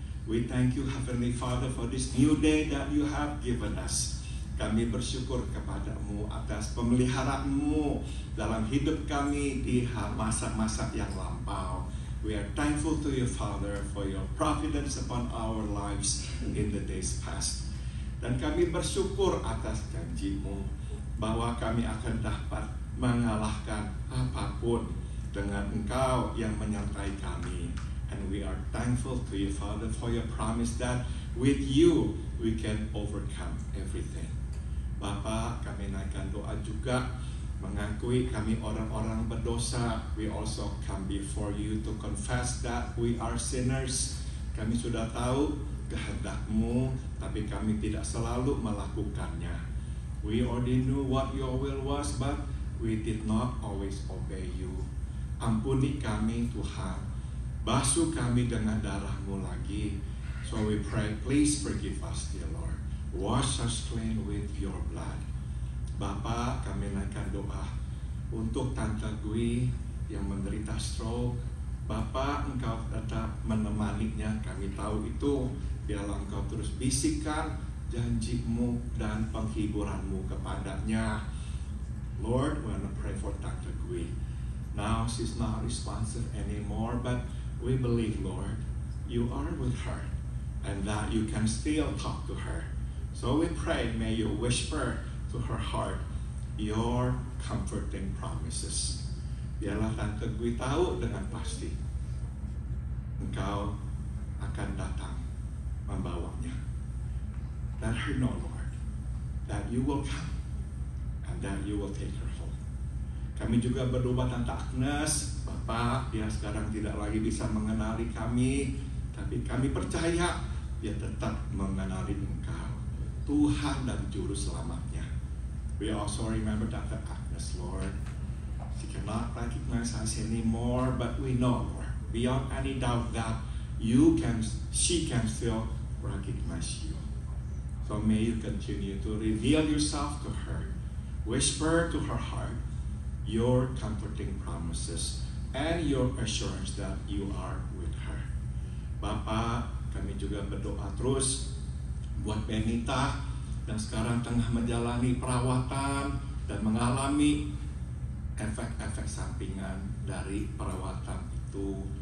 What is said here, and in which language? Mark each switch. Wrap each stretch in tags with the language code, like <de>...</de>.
<en>We thank you, Heavenly Father, for this new day that you have given us.</en> <id>Kami bersyukur kepadamu atas pemeliharaanmu dalam hidup kami di masa-masa yang lampau.</id> <en>We are thankful to you, Father, for your providence upon our lives in the days past.</en> <id>Dan kami bersyukur atas janji-mu bahwa kami akan dapat mengalahkan apapun dengan Engkau yang menyertai kami.</id> <en>And we are thankful to you, Father, for your promise that with you we can overcome everything.</en> <id>Bapa, kami naikkan doa juga, mengakui kami orang-orang berdosa.</id> <en>We also come before you to confess that we are sinners.</en> <id>Kami sudah tahu kehendak-mu, tapi kami tidak selalu melakukannya.</id> <en>We already knew what your will was, but we did not always obey you.</en> <id>Ampuni kami, Tuhan. Basuh kami dengan darah-mu lagi,</id> <en>So we pray, please forgive us, dear Lord. Wash us clean with your blood.</en> <id>Bapak, kami naikkan doa untuk Tante Gui yang menderita stroke. Bapak, Engkau tetap menemaninya. Kami tahu itu. Biarlah Engkau terus bisikan janji-Mu dan penghiburan-Mu kepadanya.</id> <en>Lord, we want to pray for Tante Gui. Now she's not responsive anymore, but we believe, Lord, you are with her and that you can still talk to her. So we pray, may you whisper to her heart your comforting promises.</en> <id>Biarlah Tante Gui tahu dengan pasti Engkau akan datang membawanya.</id> <en>Let her know, Lord, that you will come and that you will take her home.</en> <id>Kami juga berdoa Tante Agnes. Bapak, dia sekarang tidak lagi bisa mengenali kami, tapi kami percaya dia tetap mengenali Engkau, Tuhan dan Juru Selamatnya.</id> <en>We also remember Tante Agnes, Lord. She cannot recognize us anymore, but we know, Lord, beyond any doubt that she can still recognize you. So may you continue to reveal yourself to her, whisper to her heart your comforting promises and your assurance that you are with her.</en> <id>Bapak, kami juga berdoa terus buat Benita yang sekarang tengah menjalani perawatan dan mengalami efek-efek sampingan dari perawatan itu.</id>